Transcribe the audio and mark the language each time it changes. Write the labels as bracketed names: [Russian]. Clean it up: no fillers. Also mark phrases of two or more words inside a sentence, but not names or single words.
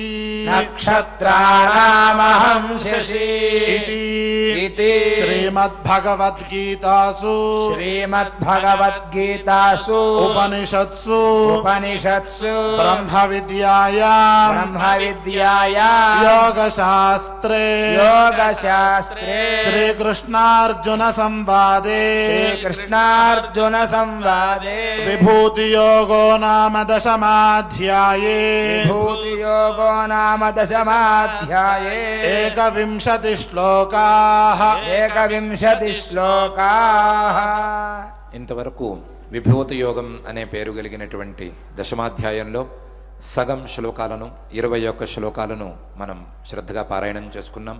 [Sanskrit] నక్షత్రాణామహం శశి ఇతి శ్రీమద్భగవద్గీతాసు శ్రీమద్భగవద్గీతాసు ఉపనిషత్సు ఉపనిషత్సు బ్రహ్మ విద్యాయాం బ్రహ్మ విద్యాయా యోగశాస్త్రే యోగశాస్త్రే శ్రీకృష్ణార్జున సంవాదే శ్రీకృష్ణార్జున సంవాదే విభూతియోగో నామ దశమాధ్యాయే విభూతియోగో నామ దశమాధ్యాయే ఏకవింశతి శ్లోకాః ఏకవింశతి శ్లోకాః. [Telugu] ఇంతవరకు విభూతి యోగం అనే పేరు కలిగినటువంటి దశమాధ్యాయంలో సగం శ్లోకాలను 21 శ్లోకాలను మనం శ్రద్ధగా పారాయణం చేసుకున్నాం.